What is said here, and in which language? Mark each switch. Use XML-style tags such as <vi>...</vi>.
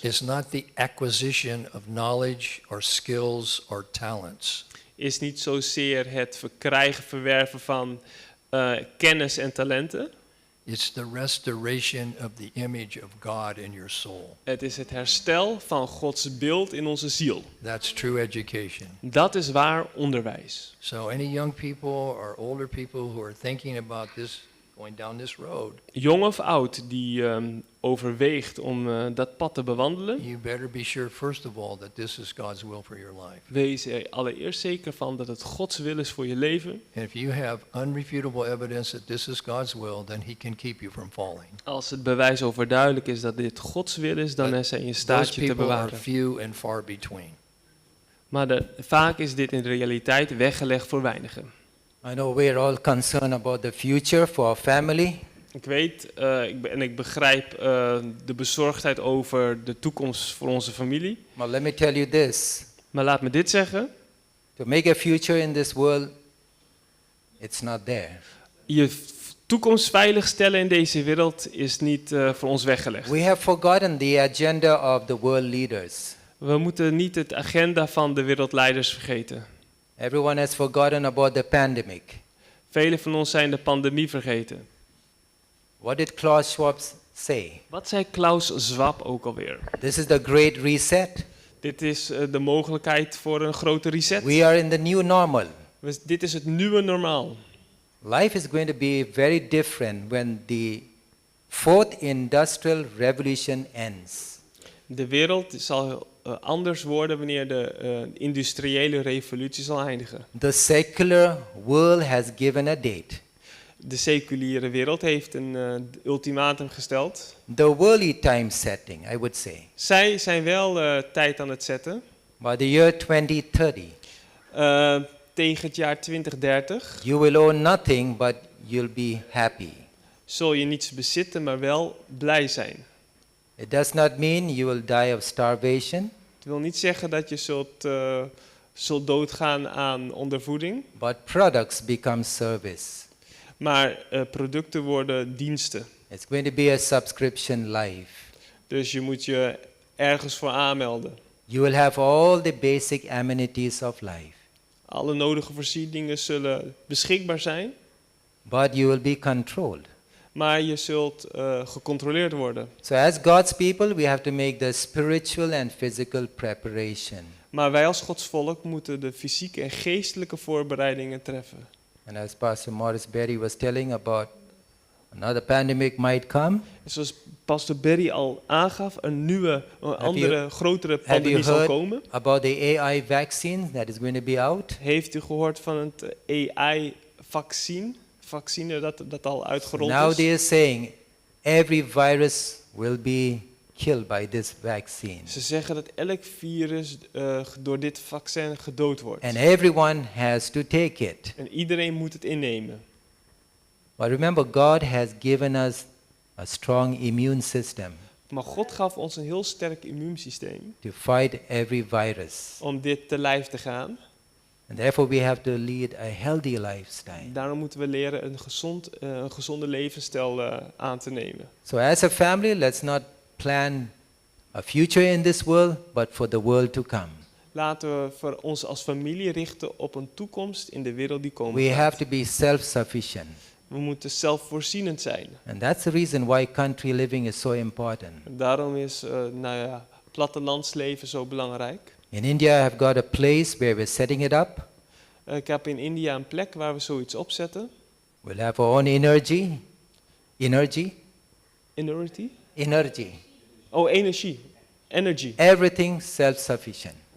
<en>is not the acquisition of knowledge or skills or talents.</en> <nl>is niet zozeer het verwerven van kennis en talenten.</nl> <en>It's the restoration of the image of God in your soul.</en> <nl>Het is het herstel van Gods beeld in onze ziel.</nl> <en>That's true education.</en> <nl>Dat is waar onderwijs.</nl> <en>So any young people or older people who are thinking about this, going down this road,</en> <nl>Jong of oud die overweegt om dat pad te bewandelen,</nl> <en>you better be sure first of all that this is God's will for your life.</en> <nl>wees er allereerst zeker van dat het Gods wil is voor je leven.</nl> <en>And if you have unrefutable evidence that this is God's will, then He can keep you from falling.</en> <nl>Als het bewijs overduidelijk is dat dit Gods wil is, dan is hij in staat</nl> <en>Those</en> <nl>je te</nl> <en>people are</en> <nl>bewaren.</nl> <en>few and far between.</en> <nl>Maar vaak is dit in de realiteit weggelegd voor weinigen.</nl> <en>I know we're all concerned about the future for our family.</en> <nl>Ik weet ik begrijp de bezorgdheid over de toekomst voor onze familie.</nl> <en>But let me tell you this.</en> <nl>Maar laat me dit zeggen.</nl> <en>To make a future in this world, it's not there.</en> <nl>Je toekomst veiligstellen in deze wereld is niet voor ons weggelegd.</nl> <en>We have forgotten the agenda of the world leaders.</en> <nl>We moeten niet het agenda van de wereldleiders vergeten.</nl> <en>Everyone has forgotten about the pandemic.</en> <nl>Velen van ons zijn de pandemie vergeten.</nl> <en>What did Klaus Schwab say?</en> <nl>Wat zei Klaus Schwab ook alweer?</nl> <en>This is the great reset.</en> <nl>Dit is de mogelijkheid voor een grote reset.</nl> <en>We are in the new normal.</en> <nl>Dit is het nieuwe normaal.</nl> <en>Life is going to be very different when the fourth industrial revolution ends.</en> <nl>De wereld zal anders worden wanneer de industriële revolutie zal eindigen.</nl> <en>The secular world has given a date.</en> <nl>De seculiere wereld heeft een ultimatum gesteld.</nl> <en>The worldly time setting, I would say.</en> <nl>Zij zijn wel tijd aan het zetten.</nl> <en>By the year 2030,</en> <nl>Tegen het jaar 2030</nl> <en>you will own nothing, but you'll be happy.</en> <nl>zul je niets bezitten, maar wel blij zijn.</nl> <en>It does not mean you will die of starvation,</en> <nl>Het wil niet zeggen dat je zult doodgaan aan ondervoeding,</nl> <en>but products become service.</en> <nl>maar producten worden diensten.</nl> <en>It's going to be a subscription life.</en> <nl>Dus je moet je ergens voor aanmelden.</nl> <en>You will have all the basic amenities of life,</en> <nl>Alle nodige voorzieningen zullen beschikbaar zijn,</nl> <en>but you will be controlled.</en> <nl>maar je zult gecontroleerd worden.</nl> <en>So as God's people, we have to make the spiritual and physical preparation.</en> <nl>Maar wij als Gods volk moeten de fysieke en geestelijke voorbereidingen treffen.</nl> <en>And as Pastor Morris Berry was telling about another pandemic might come,</en> <nl>En zoals Pastor Berry al aangaf, een andere, grotere</nl> <en>have you</en> <nl>pandemie zal</nl> <en>heard</en> <nl>komen.</nl> <en>about the AI vaccine that is going to be out?</en> <nl>Heeft u gehoord van het AI-vaccine dat al uitgerold</nl> <en>Now</en> <nl>is?</nl> <en>they are saying every virus will be killed by this vaccine.</en> <nl>Ze zeggen dat elk virus door dit vaccin gedood wordt.</nl> <en>And everyone has to take it.</en> <nl>En iedereen moet het innemen.</nl> <en>But remember, God has given us a strong immune system</en> <nl>Maar God gaf ons een heel sterk immuunsysteem</nl> <en>to fight every virus.</en> <nl>om dit te lijf te gaan.</nl> <en>And therefore we have to lead a healthy lifestyle.</en> <nl>Daarom moeten we leren een gezonde levensstijl aan te nemen.</nl> <en>So as a family, let's not plan a future in this world, but for the world to come.</en> <nl>Laten we voor ons als familie richten op een toekomst in de wereld die komen</nl> <en>We</en> <nl>gaat.</nl> <en>have to be self-sufficient.</en> <nl>We moeten zelfvoorzienend zijn.</nl> <en>And that's the reason why country living is so important.</en> <nl>En daarom is plattelandsleven zo belangrijk.</nl> <en>In India, I have got a place where we're setting it up.</en> <nl>Ik heb in India een plek waar we zoiets opzetten.</nl> <en>We'll have our own energy. Energy? Energy.</en> <nl>Oh, energie. Energy.</nl> <en>Everything self-sufficient.</en>